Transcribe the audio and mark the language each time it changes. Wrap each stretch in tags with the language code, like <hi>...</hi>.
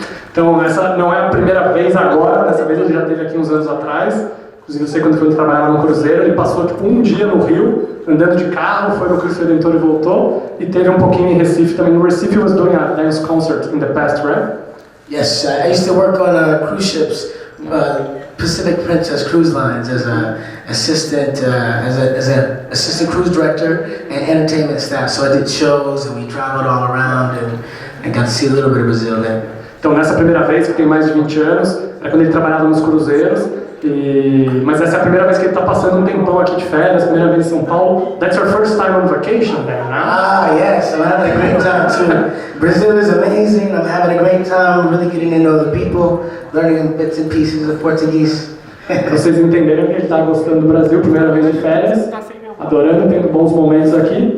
<pt>Então, essa não é a primeira vez agora, dessa vez ele já esteve aqui uns anos atrás. Inclusive, eu sei quando ele trabalhava no cruzeiro, ele passou tipo um dia no Rio, andando de carro, foi no Cristo Redentor e voltou, e teve um pouquinho em Recife também.</pt> <en>No Recife, was doing a dance concert in the past, right? Yes, I used to work on cruise ships, Pacific Princess Cruise Lines, as a assistant, as an assistant cruise director and entertainment staff. So I did shows and we traveled all around and got to see a little bit of Brazil there.</en> <pt>Então, nessa primeira vez, que tem mais de 20 anos, era quando ele trabalhava nos cruzeiros. Mas essa é a primeira vez que ele está passando um tempão aqui de férias, primeira vez em São Paulo.</pt> <en>That's your first time on vacation there,</en> <pt>né?</pt> <en>Ah, yes, I'm having a great time too. Brazil is amazing. I'm having a great time, really getting to know the people, learning bits and pieces of Portuguese.</en> <pt>Vocês entenderam que ele está gostando do Brasil, primeira vez de férias, adorando, tendo bons momentos aqui.</pt>